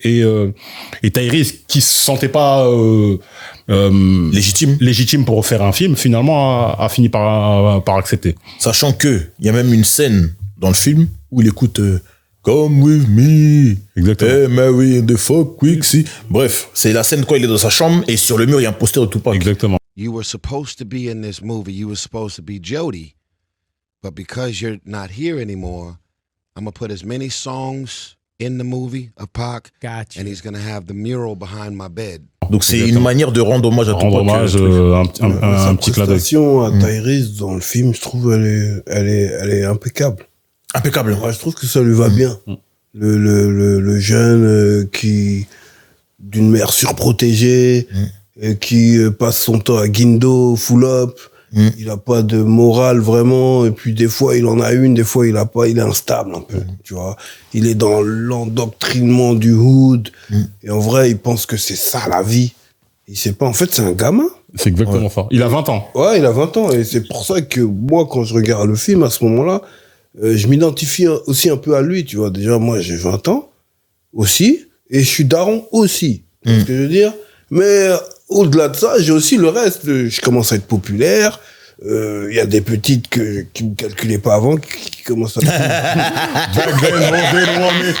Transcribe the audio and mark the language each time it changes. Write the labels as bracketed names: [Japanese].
[French] Et Tyrese, qui se sentait pas légitime pour faire un film, finalement a fini par accepter. Sachant que il y a même une scène dans le film où il écoute Come with me. Exactement. Hey Mary and the fuck Quixie. Bref, c'est la scène quand il est dans sa chambre et sur le mur il y a un poster de Tupac. Exactement. [English] You were supposed to be in this movie. You were supposed to be Jody. But because you're not here anymore, I'm going to put as many songs in the movie of Pac. Gotcha. And he's going to have the mural behind my bed. [French] Donc c'est une manière de rendre hommage à Tupac. Rendre hommage, Sa un petit clin d'œil. prestation à Tyrese dans le film, je trouve, elle est impeccable. Impeccable. Ouais, je trouve que ça lui va bien. Le jeune qui, d'une mère surprotégée, qui passe son temps à Guindo, full up. Il a pas de morale vraiment, et puis des fois il en a une, des fois il a pas, il est instable un peu, tu vois. Il est dans l'endoctrinement du hood, et en vrai il pense que c'est ça la vie. Il sait pas, en fait c'est un gamin. C'est exactement ça. Il a 20 ans. Ouais, il a 20 ans, et c'est pour ça que moi quand je regarde le film à ce moment-là, je m'identifie aussi un peu à lui, tu vois. Déjà moi j'ai 20 ans aussi, et je suis daron aussi, tu vois ce que je veux dire. Mais au-delà de ça, j'ai aussi le reste. Je commence à être populaire. Il y a des petites qui me calculaient pas avant, qui commencent à... [English] Back then, they didn't want me.